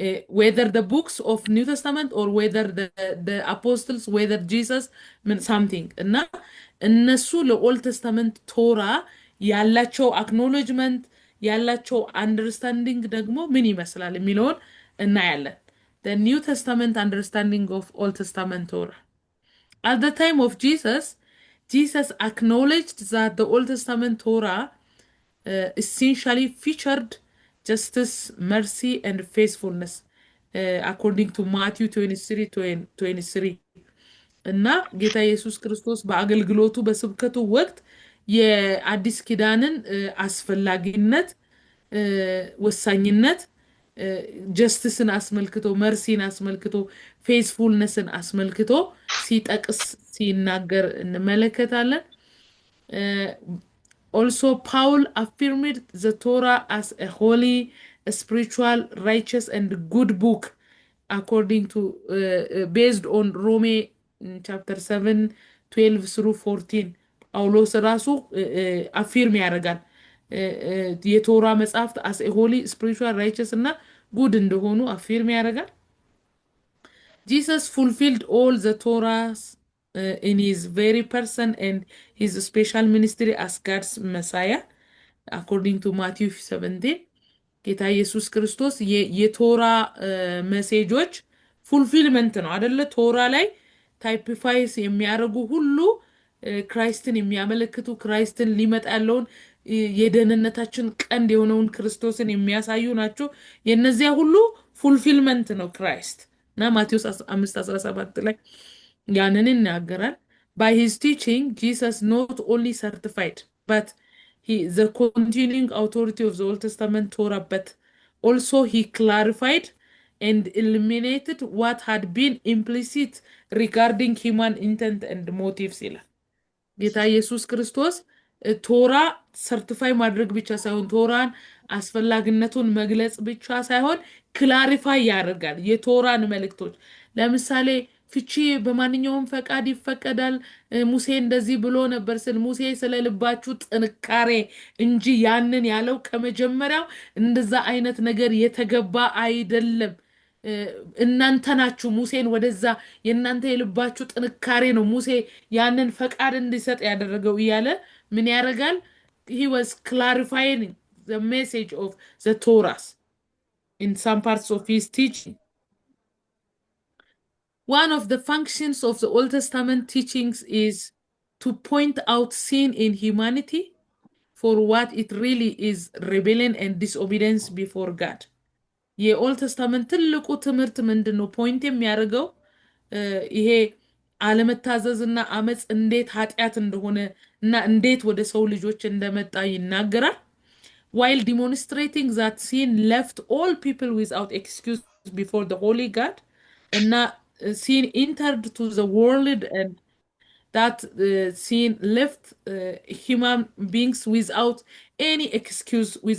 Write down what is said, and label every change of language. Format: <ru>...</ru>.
<en>whether the books of New Testament or whether the apostles, whether Jesus, something.</en> <am>እና እነሱ ለኦልድ ተስታመንት ቶራ ያላቸው አክኖሎጅመንት ያላቸው አንደርስታንዲንግ ደግሞ ምን ይመስላል የሚለውን እናያለን።</am> <en>The New Testament understanding of Old Testament Torah. At the time of Jesus acknowledged that the Old Testament Torah essentially featured justice, mercy, and faithfulness, according to Matthew 23:23.</en> <am>እና ጌታ ኢየሱስ ክርስቶስ በአገልግሎቱ በስብከቱ ወቅት የአዲስ ኪዳንን አስፈላጊነት፣ ወሳኝነት፣ ጀስቲስን አስመልክቶ፣ መርሲን አስመልክቶ፣ ፌስፉልነስን አስመልክቶ ሲጠቅስ ሲናገር እንመለከታለን።</am> <en>Also, Paul affirmed the Torah as a holy, spiritual, righteous, and good book, according to based on Rome chapter 7:12-14.</en> <am>ጳውሎስ ራሱ አፊርም ያደርጋል የቶራ መጽሐፍት</am> <en>as a holy, spiritual, righteous እና good</en> <am>እንደሆኑ አፊርም ያደርጋል።</am> <en>Jesus fulfilled all the Torahs in his very person and his special ministry as God's Messiah, according to Matthew 17.</en> <am>ጌታ ኢየሱስ ክርስቶስ የቶራ ሜሴጆች ፉልፊልመንት ነው አይደለ? ቶራ ላይ ታይፒፋይስ የሚያደርጉ ሁሉ ክራይስትን የሚያመለክቱ ክራይስትን ሊመጣ ያለውን የደህንነታችን ቀንድ የሆነውን ክርስቶስን የሚያሳዩ ናቸው። የነዚያ ሁሉ ፉልፊልመንት ነው ክራይስት እና ማቴዎስ 5:17 ላይ ያንን ይናገራል።</am> <en>By his teaching, Jesus not only certified, but the continuing authority of the Old Testament Torah, but also he clarified and eliminated what had been implicit regarding human intent and motives.</en> <am>ጌታ ኢየሱስ ክርስቶስ ቶራ ሰርቲፋይ ማድረግ ብቻ ሳይሆን ቶራን አስፈላጊነቱን መግለጽ ብቻ ሳይሆን ክላሪፋይ ያደርጋል የቶራን መልእክቶች። ለምሳሌ ፍቺ በማንኛውም ፈቃድ ይፈቀዳል፣ ሙሴ እንደዚህ ብሎ ነበር ስል ሙሴ ስለ ልባችሁ ጥንካሬ እንጂ ያንን ያለው ከመጀመሪያው እንደዛ አይነት ነገር የተገባ አይደለም። እናንተ ናችሁ ሙሴን ወደዛ የእናንተ የልባችሁ ጥንካሬ ነው ሙሴ ያንን ፈቃድ እንዲሰጥ ያደረገው እያለ ምን ያደርጋል?</am> <en>He was clarifying the message of the Torah in some parts of his teaching. One of the functions of the Old Testament teachings is to point out sin in humanity for what it really is, rebellion and disobedience before God.</en> <am>የኦልድ ተስታመንት ትልቁ ትምህርት ምንድነው? ፖይንት የሚያደርገው ይሄ አለመታዘዝና አመጽ እንዴት ኃጢአት እንደሆነ እና እንዴት ወደ ሰው ልጆች እንደመጣ ይናገራል።</am> <en>While demonstrating that sin left all people without excuse before the holy God, and sin entered to the world and that sin left human beings without any excuse</en>